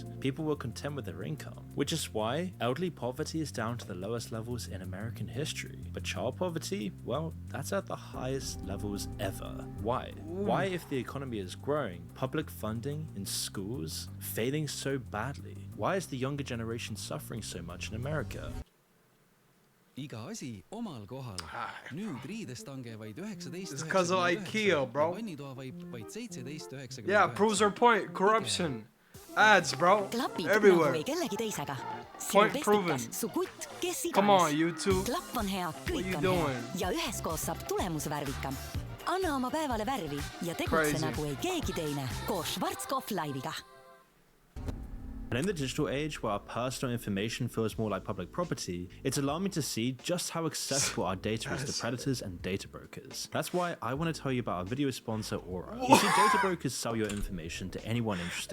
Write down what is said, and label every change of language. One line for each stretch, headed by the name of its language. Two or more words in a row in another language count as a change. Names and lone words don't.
English: People were content with their income, which is why elderly poverty is down to the lowest levels in American history. But child poverty, well, that's at the highest levels ever. Why? Why, if the economy is growing, public funding in schools failing so badly? Why is the younger generation suffering so much in America?
Estonian: iga asi omal kohal. Nüüd riidestange vaid 19.
English: It's because of IKEA, bro.
Estonian: Vannitoa vaid 17.99.
English: Yeah, proves our point. Corruption. Ads, bro. Everywhere. Point proven. Come on, YouTube.
Estonian: klapp on hea,
English: What
Estonian: kõik
English: you
Estonian: on
English: doing?
Estonian: hea ja üheskoos saab tulemus värvikam. Anna oma päevale värvi ja tegutse
English: Crazy.
Estonian: nagu ei keegi teine koos Schwarzkopf Live'iga.
English: And in the digital age, where our personal information feels more like public property, it's alarming to see just how accessible our data is to predators and data brokers. That's why I want to tell you about our video sponsor, Aura. You see, data brokers sell your information to anyone interested.